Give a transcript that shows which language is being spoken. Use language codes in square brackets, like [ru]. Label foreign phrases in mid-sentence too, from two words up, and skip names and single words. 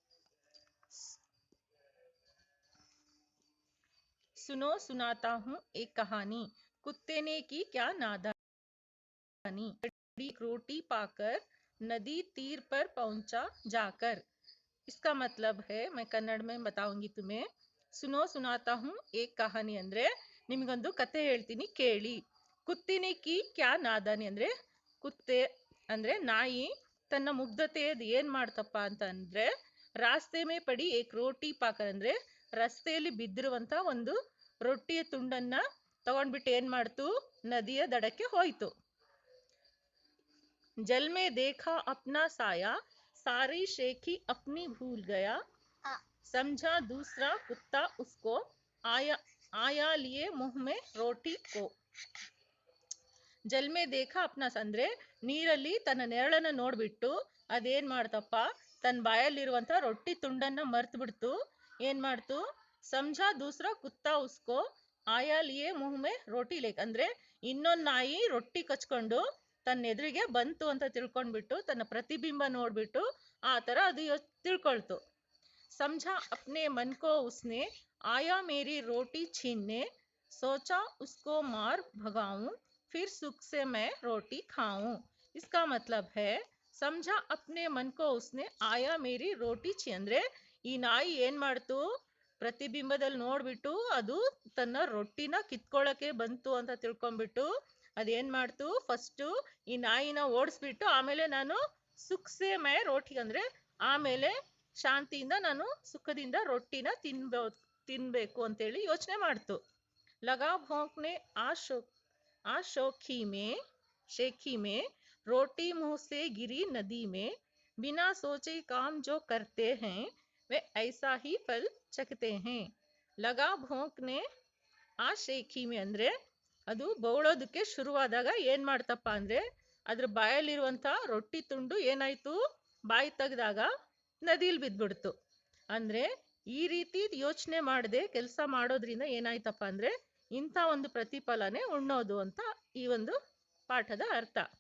[hi] सुनो सुनाता हूँ एक कहानी। कुत्ते ने की क्या नादानी, एक रोटी पाकर नदी तीर पर पहुंचा जाकर। इसका मतलब है, मैं कन्नड़ में बताऊंगी तुम्हें। सुनो सुनाता हूँ एक कहानी [kn] ಅಂದ್ರೆ ನಿಮಗೊಂದು ಕತೆ ಹೇಳ್ತೀನಿ ಕೇಳಿ. [hi] कुत्तिनि कि क्या नादानी [kn] ಅಂದ್ರೆ ಕುತ್ತೆ ಅಂದ್ರೆ ನಾಯಿ ತನ್ನ ಮುಗ್ಧತೆಯದು ಏನ್ ಮಾಡ್ತಪ್ಪ ಅಂತಂದ್ರೆ [hi] रास्ते में पड़ी एक रोटी पाकर [kn] ಅಂದ್ರೆ ರಸ್ತೆಯಲ್ಲಿ ಬಿದ್ದಿರುವಂತ ಒಂದು ರೊಟ್ಟಿಯ ತುಂಡನ್ನ ತಗೊಂಡ್ಬಿಟ್ಟು ಏನ್ ಮಾಡ್ತು, ನದಿಯ ದಡಕ್ಕೆ ಹೋಯ್ತು. [hi] जल में देखा अपना साया, सारी शेखी अपनी भूल गया, समझा दूसरा कुत्ता उसको, आया लिए मुंह में रोटी को. जल में देखा अपनास [kn] ಅಂದ್ರೆ ನೀರಲ್ಲಿ ತನ್ನ ನೆರಳನ್ನ ನೋಡ್ಬಿಟ್ಟು ಅದೇನ್ ಮಾಡ್ತಪ್ಪ, ತನ್ನ ಬಾಯಲ್ಲಿರುವಂತ ರೊಟ್ಟಿ ತುಂಡನ್ನ ಮರ್ತು ಬಿಡ್ತು. ಏನ್ ಮಾಡ್ತು, [hi] ಸಮझा दूसरा कुत्ता उसको, आया लिए मुंह में रोटी लेक [kn] ಅಂದ್ರೆ ಇನ್ನೊಂದ್ ನಾಯಿ ರೊಟ್ಟಿ ಕಚ್ಕೊಂಡು ತನ್ನ ಎದುರಿಗೆ ಬಂತು ಅಂತ ತಿಳ್ಕೊಂಡ್ಬಿಟ್ಟು ತನ್ನ ಪ್ರತಿಬಿಂಬ ನೋಡ್ಬಿಟ್ಟು ಆ ತರ ಅದು ತಿಳ್ಕೊಳ್ತು. [hi] समझा अपने मन को उसने, आया मेरी रोटी छीनने, सोचा उसको मार भगाऊं, फिर सुख से मैं रोटी खाऊं. इसका मतलब है, समझा अपने मन को उसने, आया मेरी रोटी छीन [kn] ಅಂದ್ರೆ ಈ ನಾಯಿ ಏನ್ ಮಾಡ್ತು, ಪ್ರತಿಬಿಂಬದಲ್ಲಿ ನೋಡ್ಬಿಟ್ಟು ಅದು ತನ್ನ ರೊಟ್ಟಿನ ಕಿತ್ಕೊಳ್ಳಕ್ಕೆ ಬಂತು ಅಂತ ತಿಳ್ಕೊಂಡ್ಬಿಟ್ಟು ಅದೇನ್ ಮಾಡ್ತು, ಫಸ್ಟ್ ಈ ನಾಯಿನ ಓಡಿಸ್ಬಿಟ್ಟು ಆಮೇಲೆ ನಾನು [hi] सुक्से में रोटी [kn] ಅಂದ್ರೆ ಆಮೇಲೆ ಶಾಂತಿಯಿಂದ ನಾನು ಸುಖದಿಂದ ರೊಟ್ಟಿನ ತಿನ್ಬೇಕು ಅಂತೇಳಿ ಯೋಚನೆ ಮಾಡ್ತು. [hi] लगा भोंकने आ शेखी में रोटी मुंह से गिरी नदी में, बिना सोचे काम जो करते हैं वे ऐसा ही फल चखते हैं. लगा भोंकने आ शेखी में [kn] ಅಂದ್ರೆ ಅದು ಬೌಳೋದಕ್ಕೆ ಶುರುವಾದಾಗ ಏನ್ ಮಾಡ್ತಪ್ಪ ಅಂದ್ರೆ ಅದ್ರ ಬಾಯಲ್ಲಿರುವಂತ ರೊಟ್ಟಿ ತುಂಡು ಏನಾಯ್ತು, ಬಾಯಿ ತೆಗೆದಾಗ ನದಿಲ್ ಬಿದ್ಬಿಡ್ತು. ಅಂದ್ರೆ ಈ ರೀತಿ ಯೋಚನೆ ಮಾಡದೆ ಕೆಲಸ ಮಾಡೋದ್ರಿಂದ ಏನಾಯ್ತಪ್ಪ ಅಂದ್ರೆ ಇಂಥ ಒಂದು ಪ್ರತಿಫಲನೆ ಉಣ್ಣೋದು ಅಂತ ಈ ಒಂದು ಪಾಠದ ಅರ್ಥ.